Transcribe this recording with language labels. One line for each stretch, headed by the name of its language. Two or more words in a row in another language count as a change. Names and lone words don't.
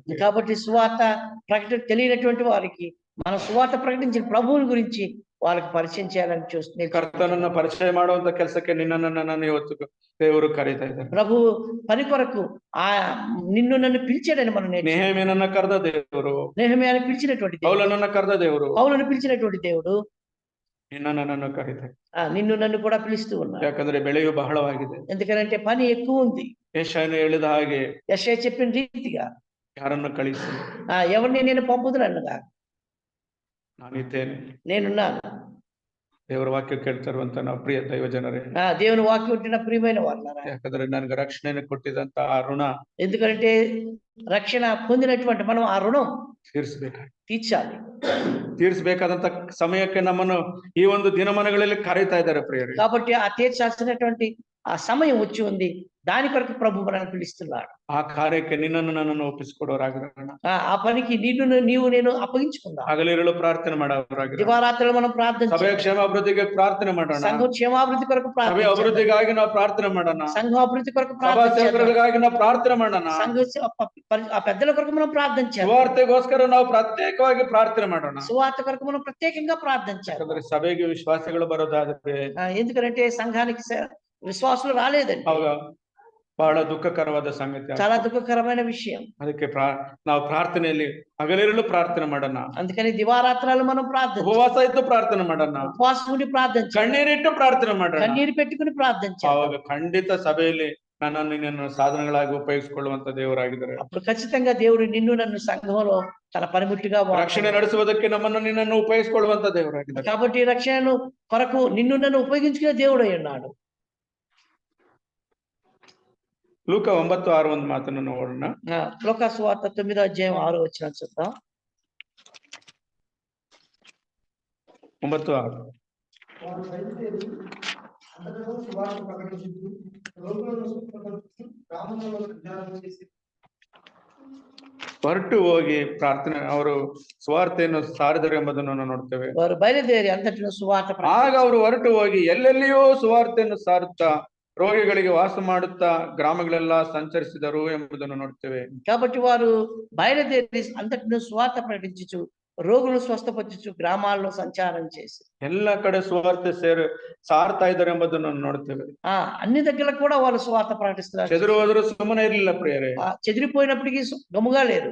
Telugu: కాబట్టి సువార్త తెలియనటువంటి వారికి మనం సువార్త ప్రకటించిన ప్రభువుని గురించి వాళ్ళకి పరిచయం చేయాలని చూస్తుంది.
Kannada: ಕರ್ತನನ್ನ ಪರಿಚಯ ಮಾಡುವಂತ ಕೆಲಸಕ್ಕೆ ನಿನ್ನನ್ನು ನನ್ನನ್ನು ಇವತ್ತು ದೇವರು ಕರೀತಾ ಇದ್ದಾರೆ.
Telugu: ప్రభు పని కొరకు నిన్ను నన్ను పిలిచాడని మనం
Kannada: ನೆಹೆಮೀಯನನ್ನ ಕರೆದ ದೇವರು,
Telugu: నెహెమీయాని పిలిచినటువంటి దేవుడు,
Kannada: ಪೌಲನನ್ನ ಕರೆದ ದೇವರು
Telugu: పౌలును పిలిచినటువంటి దేవుడు
Kannada: ನಿನ್ನ ನನ್ನನ್ನು ಕರೀತಾರೆ.
Telugu: నిన్ను నన్ను కూడా పిలుస్తూ ఉన్నాడు.
Kannada: ಯಾಕಂದ್ರೆ ಬೆಳೆಯು ಬಹಳವಾಗಿದೆ.
Telugu: ఎందుకంటే పని ఎక్కువ ఉంది.
Kannada: ಯೆಶಾಯನು ಹೇಳಿದ ಹಾಗೆ
Telugu: యెషయా చెప్పిన రీతిగా
Kannada: ಯಾರನ್ನು ಕಳಿಸಿ
Telugu: ఎవరిని నేను పంపుదును అన్నగా
Kannada: ನಾನಿದ್ದೇನೆ.
Telugu: నేనున్నాను.
Kannada: ದೇವರ ವಾಕ್ಯ ಕೇಳ್ತಿರುವಂತ ನಾವು ಪ್ರಿಯ ದೈವ ಜನರೇ,
Telugu: దేవుని వాక్యం ఉంటున్న ప్రియమైన వాళ్ళారా,
Kannada: ಯಾಕಂದ್ರೆ ನನಗೆ ರಕ್ಷಣೆಯನ್ನು ಕೊಟ್ಟಿದಂತ ಆ ಋಣ
Telugu: ఎందుకంటే రక్షణ పొందినటువంటి మనం ఆ రుణం
Kannada: ತೀರಿಸಬೇಕಾಗಿ
Telugu: తీర్చాలి.
Kannada: ಸಮಯಕ್ಕೆ ನಮ್ಮನ್ನು ಈ ಒಂದು ದಿನಮಾನಗಳಲ್ಲಿ ಕರೀತಾ ಇದ್ದಾರೆ ಪ್ರಿಯರೇ.
Telugu: కాబట్టి ఆ తీర్చాల్సినటువంటి ఆ సమయం వచ్చి ఉంది. దాని కొరకు ప్రభు మనల్ని పిలుస్తున్నాడు.
Kannada: ಆ ಕಾರ್ಯಕ್ಕೆ ನಿನ್ನನ್ನು ನನ್ನನ್ನು ಒಪ್ಪಿಸಿಕೊಡೋರಾಗಿರೋಣ.
Telugu: ఆ పనికి నీవు నేను అప్పగించుకుందాం.
Kannada: ಹಗಲಿರುಳು ಪ್ರಾರ್ಥನೆ ಮಾಡೋರಾಗಿರೋಣ.
Telugu: దివారాత్రులు మనం ప్రార్థన
Kannada: ಸಭ ಕ್ಷೇಮಾಭಿವೃದ್ಧಿಗೆ ಪ್ರಾರ್ಥನೆ ಮಾಡೋಣ.
Telugu: సంఘ క్షేమాభివృద్ధి కొరకు
Kannada: ಸಭ ಅಭಿವೃದ್ಧಿಗಾಗಿ ನಾವು ಪ್ರಾರ್ಥನೆ ಮಾಡೋಣ.
Telugu: సంఘ అభివృద్ధి కొరకు
Kannada: ಸಭಾ ಸೇವಕುಲಗಾಗಿ ನಾವು ಪ್ರಾರ್ಥನೆ ಮಾಡೋಣ.
Telugu: సంఘ ఆ పెద్దల కొరకు మనం ప్రార్థన చేయాలి.
Kannada: ಸುವಾರ್ತೆಗೋಸ್ಕರ ನಾವು ಪ್ರತ್ಯೇಕವಾಗಿ ಪ್ರಾರ್ಥನೆ ಮಾಡೋಣ.
Telugu: సువార్త కొరకు మనం ప్రత్యేకంగా ప్రార్థన చేయాలి.
Kannada: ಸಭೆಗೆ ವಿಶ್ವಾಸಿಗಳು ಬರೋದಾದ್ರೆ,
Telugu: ఎందుకంటే సంఘానికి విశ్వాసులు రాలేదండి.
Kannada: ಬಹಳ ದುಃಖಕರವಾದ ಸಂಗತಿ,
Telugu: చాలా దుఃఖకరమైన విషయం.
Kannada: ಅದಕ್ಕೆ ನಾವು ಪ್ರಾರ್ಥನೆಯಲ್ಲಿ ಹಗಲಿರುಳು ಪ್ರಾರ್ಥನೆ ಮಾಡೋಣ.
Telugu: అందుకని దివారాత్రాలు మనం ప్రార్థన,
Kannada: ಉಪವಾಸ ಇದ್ದು ಪ್ರಾರ್ಥನೆ ಮಾಡೋಣ.
Telugu: ఉపవాసం ఉండి ప్రార్థన,
Kannada: ಕಣ್ಣೀರಿಟ್ಟು ಪ್ರಾರ್ಥನೆ ಮಾಡೋಣ.
Telugu: కన్నీరు పెట్టుకుని ప్రార్థన చేయాలి.
Kannada: ಅವಾಗ ಖಂಡಿತ ಸಭೆಯಲ್ಲಿ ನನ್ನನ್ನು ನಿನ್ನನ್ನು ಸಾಧನಗಳಾಗಿ ಉಪಯೋಗಿಸಿಕೊಳ್ಳುವಂತ ದೇವರಾಗಿದ್ದಾರೆ.
Telugu: అప్పుడు ఖచ్చితంగా దేవుడు నిన్ను నన్ను సంఘంలో తన పనిముట్టుగా
Kannada: ರಕ್ಷಣೆ ನಡೆಸುವುದಕ್ಕೆ ನಮ್ಮನ್ನು ನಿನ್ನನ್ನು ಉಪಯೋಗಿಸಿಕೊಳ್ಳುವಂತ ದೇವರಾಗಿದ್ದಾರೆ.
Telugu: కాబట్టి రక్షణను కొరకు నిన్ను నన్ను ఉపయోగించుకునే దేవుడు అయి ఉన్నాడు.
Kannada: ಲೂಕ 9:6 ಒಂದು ಮಾತನ್ನು ನೋಡೋಣ.
Telugu: లూకా సువార్త 9:6 చూద్దాం. 9:6.
Kannada: ಹೊರಟು ಹೋಗಿ ಪ್ರಾರ್ಥನೆ ಅವರು ಸುವಾರ್ತೆಯನ್ನು ಸಾರಿದರು ಎಂಬುದನ್ನು ನಾವು ನೋಡ್ತೇವೆ.
Telugu: వారు బయలుదేరి అంతటిలో సువార్త,
Kannada: ಆಗ ಅವರು ಹೊರಟು ಹೋಗಿ ಎಲ್ಲೆಲ್ಲಿಯೋ ಸುವಾರ್ತೆಯನ್ನು ಸಾರುತ್ತಾ ರೋಗಿಗಳಿಗೆ ವಾಸ ಮಾಡುತ್ತಾ ಗ್ರಾಮಗಳೆಲ್ಲ ಸಂಚರಿಸಿದರು ಎಂಬುದನ್ನು ನೋಡ್ತೇವೆ.
Telugu: కాబట్టి వారు బయలుదేరి అంతటిలో సువార్త ప్రకటించుచు రోగులను స్వస్థపరచుచు గ్రామాల్లో సంచారం చేసి
Kannada: ಎಲ್ಲ ಕಡೆ ಸುವಾರ್ತೆ ಸಾರ್ತಾ ಇದ್ದಾರೆ ಎಂಬುದನ್ನು ನೋಡ್ತೇವೆ.
Telugu: అన్ని దగ్గర కూడా వాళ్ళు సువార్త ప్రకటిస్తున్నారు.
Kannada: చెదురు ಹೋದರೂ ಸುಮ್ಮನೆ ಇರಲಿಲ್ಲ ಪ್ರಿಯರೇ.
Telugu: చెదిరిపోయినప్పటికీ గమ్ముగా లేరు.